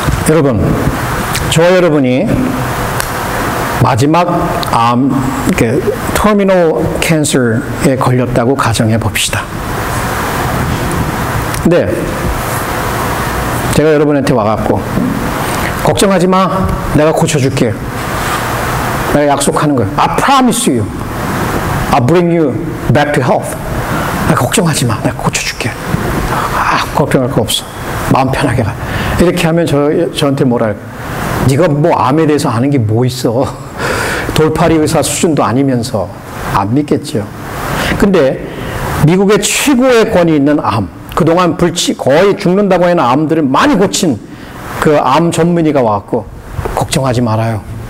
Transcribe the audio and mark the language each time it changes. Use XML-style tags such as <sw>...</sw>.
<ko>여러분, 저와 여러분이 마지막 터미널 캔서에 걸렸다고 가정해 봅시다. 근데 제가 여러분한테 와갖고 걱정하지 마, 내가 고쳐줄게. 내가 약속하는 거예요.</ko> <en>I promise you, I'll bring you back to health.</en> <ko>걱정하지 마, 내가 고쳐줄게. 걱정할 거 없어. 마음 편하게 가. 이렇게 하면 저한테 뭐라 할까? 네가 뭐 암에 대해서 아는 게 뭐 있어? 돌팔이 의사 수준도 아니면서 안 믿겠죠. 근데 미국의 최고의 권위 있는 암, 그동안 거의 죽는다고 하는 암들을 많이 고친 그 암 전문의가 와갖고 걱정하지 말아요.</ko>